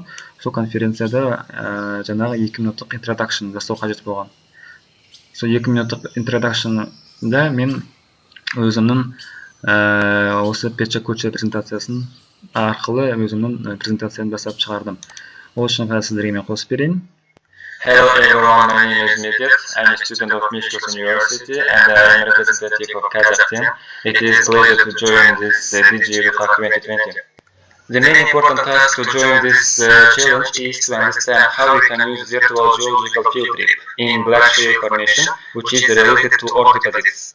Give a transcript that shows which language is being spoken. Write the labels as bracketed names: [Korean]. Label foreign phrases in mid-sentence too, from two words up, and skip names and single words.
[Kazakh] Сол конференцияда жаңағы 2 минуттық introduction жасау қажет болған. Сол 2 минуттық introduction'да мен өзімнің осы Печа Куча презентациясын арқылы өзімнің презентацияны жасап шығардым. Ол үшін сіздерге мен қосып берейін. [English] Hello everyone, my name is Medet. I'm a student of Mishkos University and I'm a representative of Kazakhstan. It is a pleasure to join this DigiEduHack 2020. The main important task to join this challenge is to understand how we can use virtual geological field trip in black shale formation, which is related to ore deposits.